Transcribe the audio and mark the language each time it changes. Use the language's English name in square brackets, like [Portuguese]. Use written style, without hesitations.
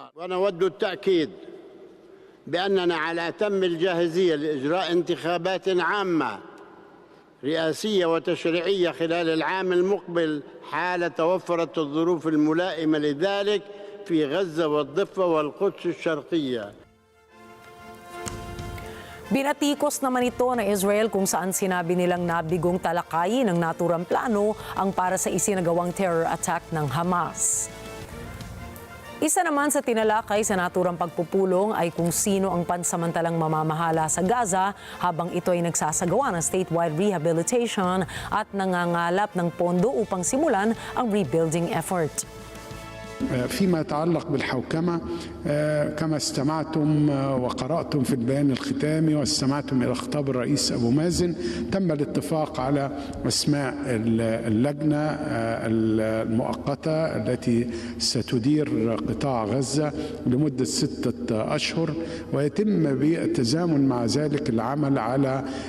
[Arabic] ونود التأكيد بأننا على أتم الجاهزية لإجراء انتخابات عامة رئاسية وتشريعية خلال العام المقبل حال توفرت الظروف الملائمة لذلك في غزة والضفة والقدس الشرقية. [Filipino] Binatikos naman ito ng Israel kung saan sinabi nilang nabigong talakayin ng naturang plano ang para sa isinagawang terror attack ng Hamas. Isa naman sa tinalakay sa naturang pagpupulong ay kung sino ang pansamantalang mamamahala sa Gaza habang ito ay nagsasagawa ng statewide rehabilitation at nangangalap ng pondo upang simulan ang rebuilding effort. [Arabic] فيما يتعلق بالحوكمة كما استمعتم وقرأتم في البيان الختامي واستمعتم إلى خطاب الرئيس أبو مازن تم الاتفاق على أسماء اللجنة المؤقتة التي ستدير قطاع غزة لمدة 6 أشهر ويتم بالتزامن مع ذلك العمل على